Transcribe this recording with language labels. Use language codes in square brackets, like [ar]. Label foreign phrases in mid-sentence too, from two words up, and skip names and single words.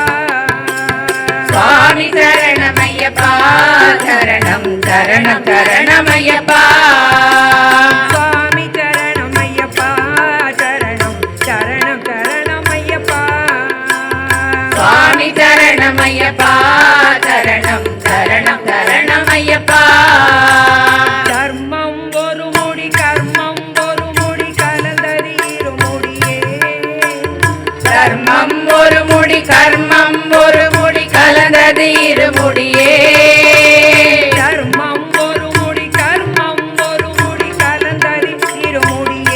[sa] स्वामी चरणमय्यप्पा चरणं चरणं चरणमय्यप्पा स्वामी चरणमय्यप्पा चरणं चरणं चरणमय्यप्पा स्वामी चरणमय्यप्पा चरणं चरणं चरणमय्यप्पा [ta] கர்மம் ஒரு முடி கர்மம் ஒரு முடி கலந்தது இருமுடியே கர்மம் ஒரு முடி கர்மம் ஒரு முடி கலந்தது இருமுடியே கர்மம் ஒரு முடி கர்மம் ஒரு முடி கலந்தது இருமுடியே